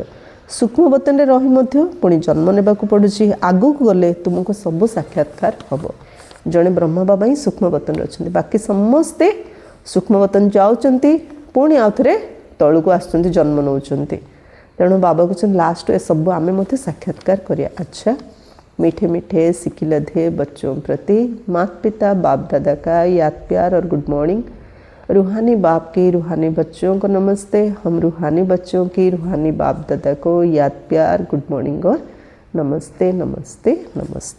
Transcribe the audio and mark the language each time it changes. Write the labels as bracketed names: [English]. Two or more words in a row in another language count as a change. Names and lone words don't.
[Odia] ସୂକ୍ଷ୍ମବତନରେ ରହି ମଧ୍ୟ ପୁଣି ଜନ୍ମ ନେବାକୁ ପଡ଼ୁଛି। ଆଗକୁ ଗଲେ ତୁମକୁ ସବୁ ସାକ୍ଷାତକାର ହେବ। ଜଣେ ବ୍ରହ୍ମା ବାବା ହିଁ ସୂକ୍ଷ୍ମବତନରେ ଅଛନ୍ତି। ବାକି ସମସ୍ତେ ସୂକ୍ଷ୍ମବତନ ଯାଉଛନ୍ତି, ପୁଣି ଆଉ ଥରେ ତଳକୁ ଆସୁଛନ୍ତି, ଜନ୍ମ ନେଉଛନ୍ତି। ତେଣୁ ବାବା କହୁଛନ୍ତି ଲାଷ୍ଟ ଏସବୁ ଆମେ ମଧ୍ୟ ସାକ୍ଷାତକାର କରିବା। ଆଚ୍ଛା, [Hindi] मीठे मीठे सिकिलधे बच्चों प्रति माता पिता बाप दादा का याद प्यार और [English] good morning. [Hindi] रूहानी बाप की रूहानी बच्चों को नमस्ते। हम रूहानी बच्चों की रूहानी बाप दादा को याद प्यार [English] good morning [Hindi] और नमस्ते नमस्ते नमस्ते।